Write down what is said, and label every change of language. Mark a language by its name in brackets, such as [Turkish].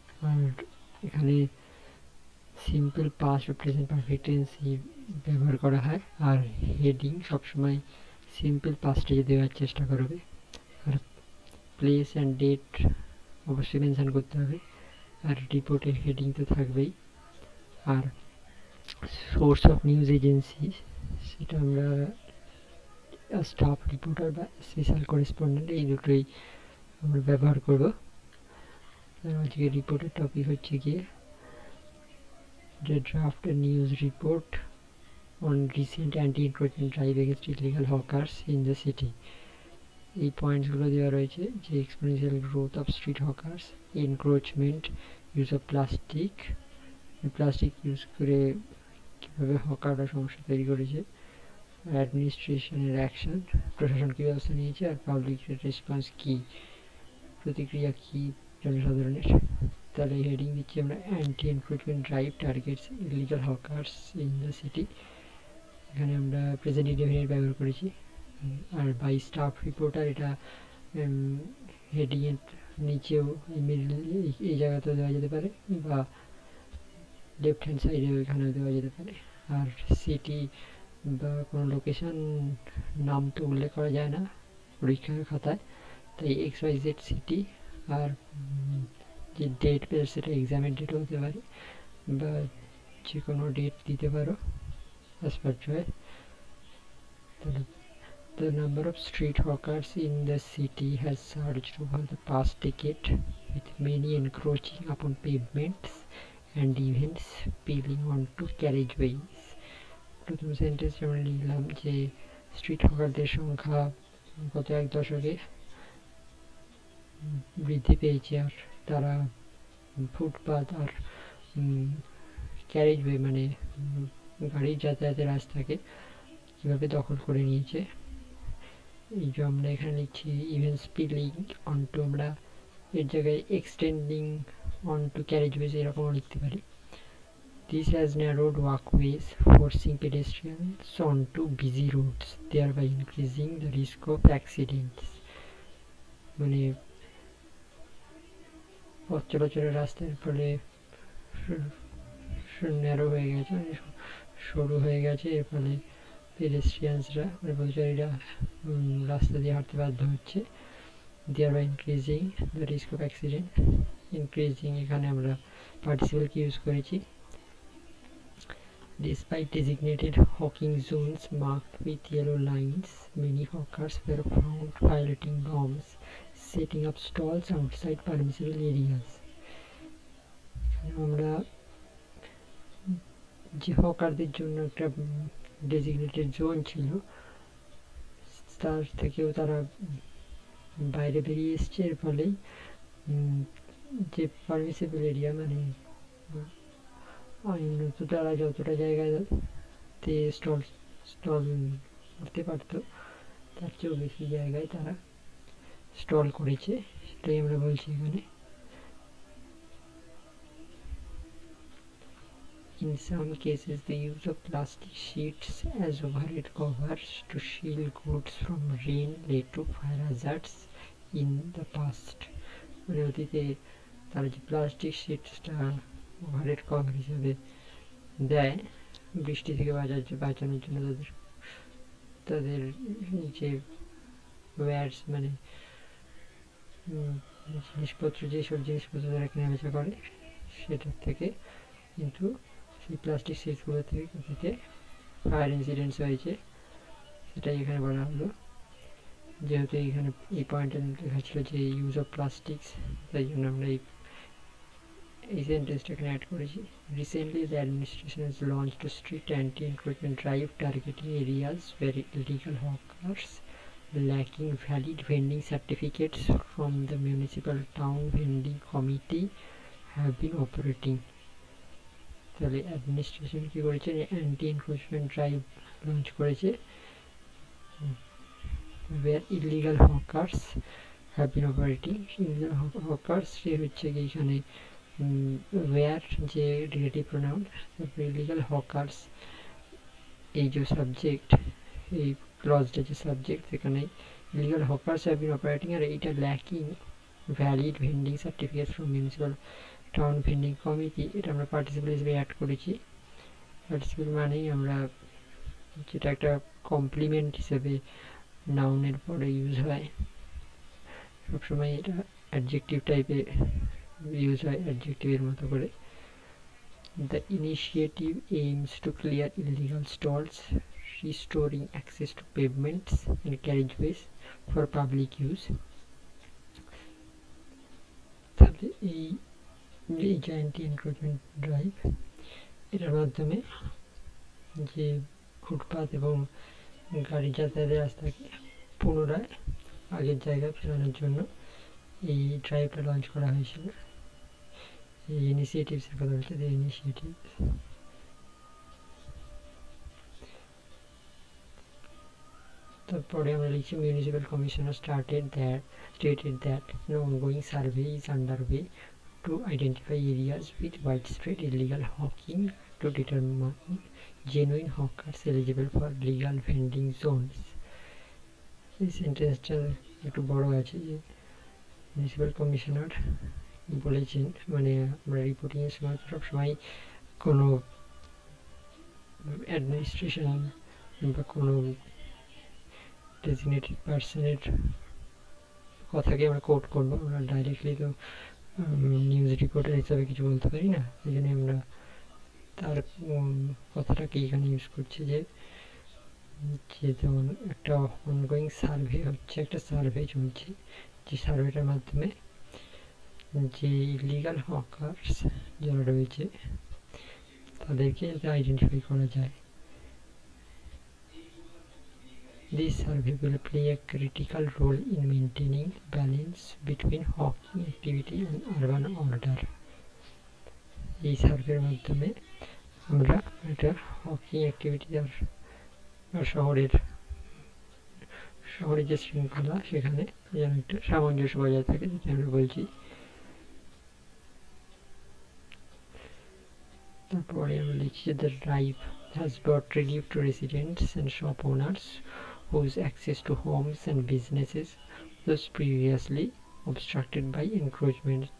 [Bangla] আর এখানে simple past বা present perfect tense ব্যবহার করা হয়, আর হেডিং সবসময় সিম্পল পাস্টে দেওয়ার চেষ্টা করবে, আর প্লেস অ্যান্ড ডেট অবশ্যই মেনশন করতে হবে, আর রিপোর্টের হেডিং তো থাকবেই। আর সোর্স অফ নিউজ এজেন্সি সেটা আমরা স্টাফ রিপোর্টার বা স্পেশাল করেসপন্ডেন্ট এই দুটোই আমরা ব্যবহার করব। আজকে রিপোর্টের টপিক হচ্ছে গিয়ে [English] the draft a news report on recent anti-encroachment drive against illegal hawkers in the city. [Bangla] এই পয়েন্টসগুলো দেওয়া রয়েছে যে exponential growth of street hawkers, encroachment, use of plastic use করে কীভাবে হকাররা সমস্যা তৈরি করেছে, অ্যাডমিনিস্ট্রেশনের অ্যাকশন, প্রশাসন কী ব্যবস্থা নিয়েছে, আর পাবলিক রেসপন্স কী, প্রতিক্রিয়া কী জনসাধারণের। তাহলে হেডিং দিচ্ছি আমরা [English] Anti encroachment drive targets illegal hawkers in the city. [Bangla] এখানে আমরা প্রেজেন্ট ইন্ডিফিনিট ব্যবহার করেছি। আর বাই স্টাফ রিপোর্টার এটা হেডিংয়ের নিচেও এই জায়গাতেও দেওয়া যেতে পারে, বা লেফট হ্যান্ড সাইডেও এখানেও দেওয়া যেতে পারে। আর সিটি বা কোনো লোকেশন নাম তো উল্লেখ করা যায় না পরীক্ষার খাতায়, তাই XYZ সিটি। আর যে ডেট পেয়ে সেটা এক্সামের ডেটও হতে পারে, বা যে কোনো ডেট দিতে পারো as per choice. [English] The number of street hawkers in the city has surged over the past decade, with many encroaching upon pavements and even spilling onto carriageways. [Bangla] প্রথম সেন্টেন্সে আমরা লিখলাম যে স্ট্রিট হকারদের সংখ্যা গত এক দশকে বৃদ্ধি পেয়েছে, আর তারা ফুটপাথ আর ক্যারেজওয়ে মানে গাড়ির যাতায়াতের রাস্তাকে কীভাবে দখল করে নিয়েছে। এই যে আমরা এখানে লিখছি ইভেন স্পিলিং অনটু, আমরা এর জায়গায় এক্সটেন্ডিং অনটু ক্যারেজওয়েজ এরকমও লিখতে পারি। [English] This has narrowed walkways, forcing pedestrians onto busy roads, thereby increasing the risk of accidents. [Bangla] মানে পথ চলাচলের রাস্তার ফলে ন্যারো হয়ে গেছে, মানে সরু হয়ে গেছে, এর ফলে পেডেস্ট্রিয়ানসরা মানে পথচারীরা রাস্তা দিয়ে হাঁটতে বাধ্য হচ্ছে। [English] thereby increasing the risk of accident. [Bangla] increasing এখানে আমরা পার্টিসিপেলকে ইউজ করেছি। [English] Despite designated hawking zones marked with yellow lines, many hawkers were found piloting bombs, setting up stalls outside permissible areas. [Bangla] আমরা যে হকারদের জন্য একটা ডেজিগনেটেড জোন ছিল তার থেকেও তারা বাইরে বেরিয়ে এসছে, এর ফলেই যে পারমিসিবল এরিয়া মানে আইনত তারা যতটা জায়গাতে স্টল করতে পারতো তার চেয়েও বেশি জায়গায় তারা স্টল করেছে, সেটাই আমরা বলছি এখানে। [English] In some cases, the use of plastic sheets as overhead covers to shield goods from rain led to fire hazards in the past. [Bangla] মানে অতীতে তারা যে প্লাস্টিক শিটসটা ওভারহেড কভার হিসেবে দেয় বৃষ্টি থেকে বাঁচানোর জন্য তাদের যে ওয়্যার্স মানে জিনিসপত্র, যেসব জিনিসপত্র তারা কেনাবেচা করে সেটার থেকে, কিন্তু সেই প্লাস্টিক শিটসগুলো থেকে ফায়ার ইনসিডেন্টস হয়েছে, সেটাই এখানে বলা হলো। যেহেতু এখানে এই পয়েন্টে লেখা ছিল যে ইউজ অফ প্লাস্টিক্স, তাই জন্য আমরা এই সেন্টেন্সটা এখানে অ্যাড করেছি। [English] Recently the administration has launched a strict anti-encroachment drive targeting areas where illegal hawkers lacking valid vending certificates from the municipal town vending committee have been operating. [Bangla] তাহলে administration কী করেছে, anti encroachment drive launch করেছে [English] where illegal hawkers have been operating. [Bangla] illegal hawkers সে হচ্ছে কি এখানে where যে relative pronoun, তারপরে illegal hawkers এই যে সাবজেক্ট, এই ক্লজটা যে সাবজেক্ট, সেখানে [English] illegal hawkers have been operating [Bangla] আর এইটা [English] lacking valid vending certificates from municipal [Bangla] town vending committee, এটা আমরা পার্টিসিপেল হিসেবে অ্যাড করেছি। পার্টিসিপেল মানেই আমরা যেটা একটা কমপ্লিমেন্ট হিসেবে নাউনের পরে ইউজ হয়, সবসময় এটা অ্যাডজেক্টিভ টাইপে ইউজ হয়, অ্যাডজেক্টিভের মতো করে। [English] The initiative aims to clear illegal stalls, restoring access to pavements and carriageways for public use. [Bangla] তাহলে এই যে অ্যান্টি এনক্রোচমেন্ট ড্রাইভ, এটার মাধ্যমে যে ফুটপাত এবং গাড়ি যাতায়াতের রাস্তাকে পুনরায় আগের জায়গায় ফেরানোর জন্য এই ড্রাইভটা লঞ্চ করা হয়েছিল। এই ইনিশিয়েটিভসের কথা বলছে, [English] the initiatives [Bangla] তারপরে আমরা লিখছি [English] Municipal commissioner stated that an ongoing survey is underway to identify areas with widespread illegal hawking to determine genuine hawkers eligible for legal vending zones. [Bangla] এই সেন্টেন্সটা একটু বড় আছে, যে মিউনিসিপ্যাল কমিশনার বলেছেন, মানে আমরা রিপোর্টিংয়ের সময় সবসময় কোনো অ্যাডমিনিস্ট্রেশন বা কোনো ডেজিগনেটেড পার্সনের কথাকে আমরা কোট করবো, আমরা ডাইরেক্টলি তো নিউজ রিপোর্টার হিসাবে কিছু বলতে পারি না, এই জন্য আমরা তার কথাটাকে এখানে ইউজ করছি, যে যেমন একটা অনগোয়িং সার্ভে হচ্ছে, একটা সার্ভে চলছে, যে সার্ভেটার মাধ্যমে যে ইলিগাল হকার্স যারা রয়েছে তাদেরকে যাতে আইডেন্টিফাই করা যায়। [English] This survey will play a critical role in maintaining balance between hawking activity and urban order. [Bangla] এই সার্ভের মাধ্যমে আমরা একটা হকিং অ্যাক্টিভিটি আর শহরের যে শৃঙ্খলা, সেখানে যেন একটা সামঞ্জস্য বজায় থাকে, যেটা আমরা বলছি। তারপরে আমরা লিখছি [English] the drive has brought relief to residents and shop owners whose access to homes and businesses was previously obstructed by encroachment.